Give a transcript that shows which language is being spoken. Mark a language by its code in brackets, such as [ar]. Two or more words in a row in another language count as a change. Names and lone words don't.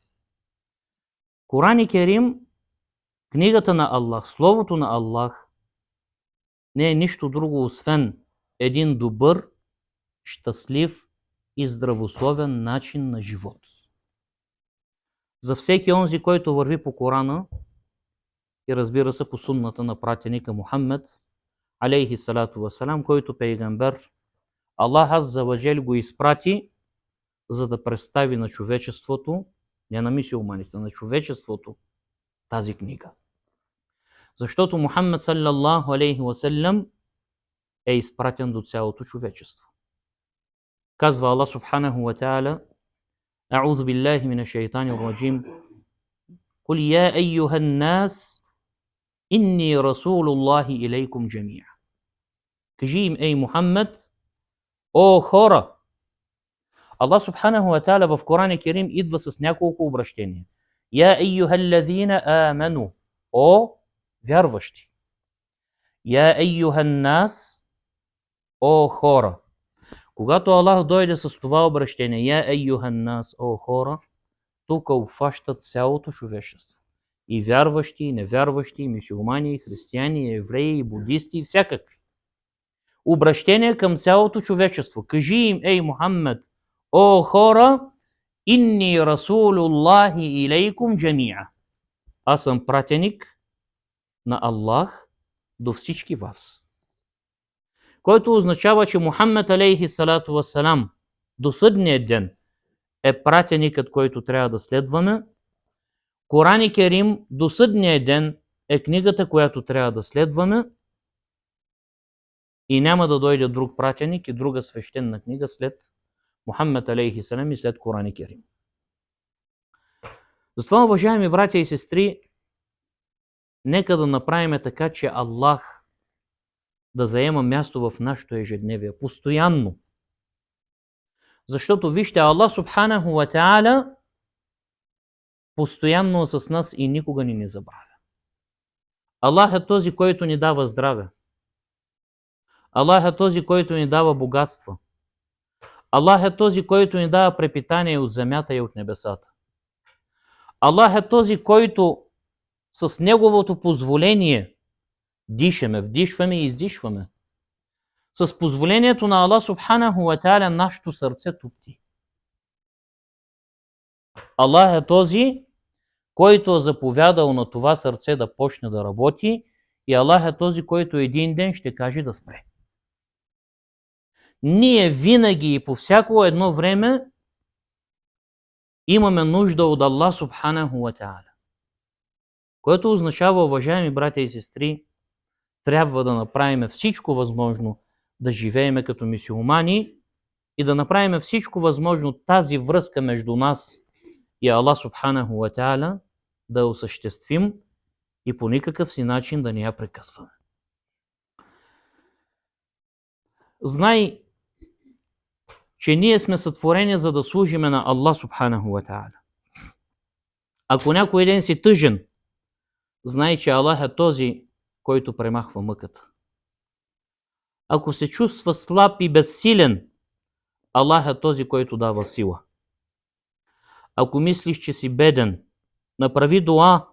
[bg] Коран и Керим, книгата на Аллах, словото на Аллах, не е нищо друго, освен един добър, щастлив и здравословен начин на живот. за всеки онзи, който върви по Корана и разбира се по сунната на пратеника Мухаммед, [ar] عليه الصلاة والسلام, [bg] който пейгамбер Аллах [ar] عز وجل [bg] го изпрати, за да представи на човечеството, не на мюсюлманите, на човечеството тази книга. Защото Мухаммед [ar] صلى الله عليه وسلم [bg] е изпратен до цялото човечество. [ar] Казва الله سبحانه وتعالى: أعوذ بالله من الشيطان الرجيم. قل يا أيها الناس، إني رسول الله إليكم جميعا. [bg] Кажи им, ей Мухаммед, о хора! Аллах [ar] سبحانه وتعالى [bg] в Корана Керим идва с няколко обращения. [ar] يا أيها الذين آمنوا. [bg] О вярващи. [ar] يا أيها الناس, [bg] о хора. Когато Аллах дойде с това обращение, [ar] يا أيها الناس, [bg] о хора, тук обхваща цялото човечество. И вярващи, и невярващи, и мюсюлмани, и християни, и евреи, и будисти, и всякакви. Обращение към цялото човечество. Кажи им, ей Мухаммед, о хора, [ar] إني رسول الله إليكم جميعا. [bg] Аз съм пратеник на Аллах до всички вас. Който означава, че Мухаммед [ar] عليه الصلاة والسلام [bg] до съдния ден е пратеникът, който трябва да следваме. Коран Керим до съдния ден е книгата, която трябва да следваме. И няма да дойде друг пратеник и друга свещена книга след Мухаммед [ar] عليه السلام [bg] и след Коран Керим. Затова, уважаеми братя и сестри, нека да направим така, че Аллах да заема място в нашето ежедневие, постоянно. Защото вижте, Аллах [ar] سبحانه وتعالى [bg] постоянно е с нас и никога ни не забравя. Аллах е този, който ни дава здраве. Аллах е този, който ни дава богатства. Аллах е този, който ни дава препитание от земята и от небесата. Аллах е този, който с Неговото позволение дишаме, вдишваме и издишваме. С позволението на Аллах [ar] سبحانه وتعالى [bg] нашето сърце тупти. Аллах е този, който е заповядал на това сърце да почне да работи, и Аллах е този, който един ден ще каже да спре. Ние винаги и по всяко едно време имаме нужда от Аллах [ar] سبحانه وتعالى. [bg] Което означава, уважаеми братя и сестри, трябва да направим всичко възможно да живеем като мюсюлмани и да направим всичко възможно тази връзка между нас и Аллах [ar] سبحانه وتعالى [bg] да осъществим и по никакъв си начин да не я прекъсваме. Знай, че ние сме сътворени за да служиме на Аллах [ar] سبحانه وتعالى. [bg] Ако някой ден си тъжен, знай, че Аллах е този, който премахва мъката. Ако се чувства слаб и безсилен, Аллах е този, който дава сила. Ако мислиш, че си беден, направи дуа.